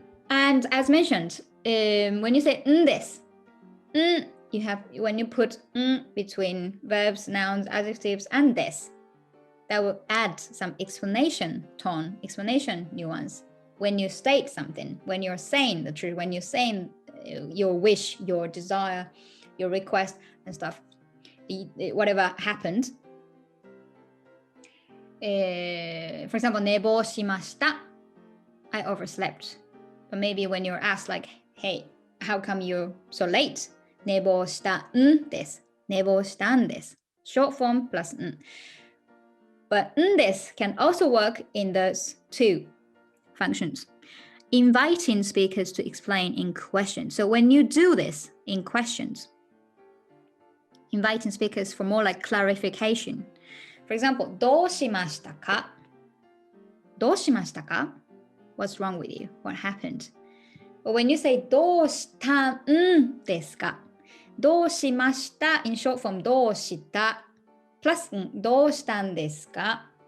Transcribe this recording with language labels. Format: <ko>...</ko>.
<en>And as mentioned, when you say desu, you have when you put between verbs, nouns, adjectives, and desu, that will add some explanation tone, explanation nuance. When you state something, when you're saying the truth, when you're saying your wish, your desire, your request and stuff, whatever happened.</en> <ja>For example, 寝坊しました.</ja> <en>I overslept. But maybe when you're asked like, hey, how come you're so late?</en> <ja>寝坊したんです。寝坊したんです。</ja> <en>Short form plus</en> <ja>ん。</ja> <en>But んです can also work in those two functions. Inviting speakers to explain in questions. So when you do this in questions, inviting speakers for more like clarification.</en> <ja>For example, どうしましたか? どうしましたか?</ja> <en>What's wrong with you? What happened? But when you say</en> <ja>どうしたんですか?</ja> <en>どうしました in short form どうした plus</en> <ja>どうしたんですか?</ja>